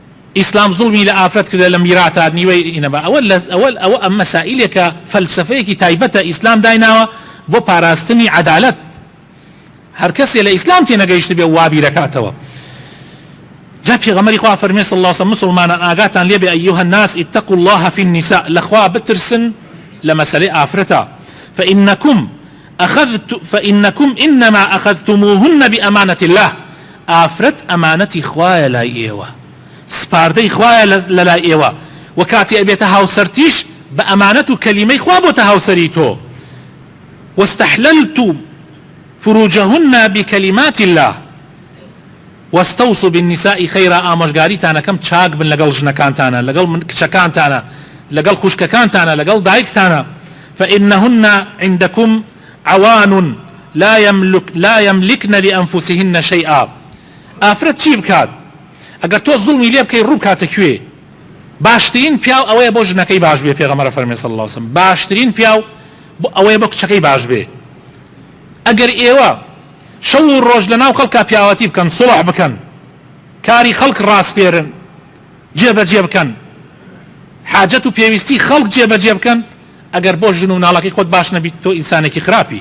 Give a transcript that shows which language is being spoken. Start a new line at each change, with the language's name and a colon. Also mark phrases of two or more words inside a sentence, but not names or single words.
Central Kurdish: ئیسلام زوڵمی لە ئافرەت کردە لە میراتا نیوەی ئینەبا ئەوە ئەم مەسائلێکە فەلسفەیەکی تایبەتە ئیسلام دایناوە بۆ پاراستنی عەدالەت. هەر کەسێ لە ئیسلام تێنەگەیشت بێ وابی دەکاتەوە. جا پێغەمبەری خوا فەرمێ
Arabic: صلی الله علیه وسلم
Central Kurdish: مسلمانان ئاگاتان لێ بێ
Arabic: ئەیها الناس اتقوا الله في النساء
Central Kurdish: لەخوا بترسن لە مەسەلەی ئافرەتە
Arabic: فإنكم إنما أخذتموهن بأمانة الله
Central Kurdish: ئافرەت ئەمانەتی خوایە لای ئێوە سپاردەی خوایە لەلای ئێوە و کاتی ئەبێتە هاوسەرتیش بە ئەمانەت و کەلیمەی خوا بۆتە هاوسەری تۆ
Arabic: واستحللتم فروجهن بكلمات الله واستوصوا بالنساء خيرا
Central Kurdish: ئامۆژگاریتانەکەم چاک بن لەگەڵ ژنەکانتانە لەگەڵ کچەکانتانە لەگەڵ خوشکەکانتانە لەگەڵ دایکتانە
Arabic: فإنهن عندكم عوان لا يملكن لأنفسهن شيئا.
Central Kurdish: ئافرەت چی بکات ئەگەر تۆ زوڵمی لێ بکەی ڕوو بکاتە کوێ؟ باشترین پیاو ئەوەیە بۆ ژنەکەی باش بێ. پێغەمبەر فەرمێ
Arabic: صلی الله علیه وسلم
Central Kurdish: باشترین پیاو ئەوەیە بۆ کچەکەی باش بێ. ئەگەر ئێوە شەو و ڕۆژ لەناو خەڵکا پیاوەتی بکەن سوڵح بکەن کاری خەڵک ڕاستپێرن جێبەجێ بکەن حاجەت و پێویستی خەڵک جێبەجێ بکەن ئەگەر بۆ ژن و مناڵەکەی خۆت باش نەبیت تۆ ئینسانێکی خراپی.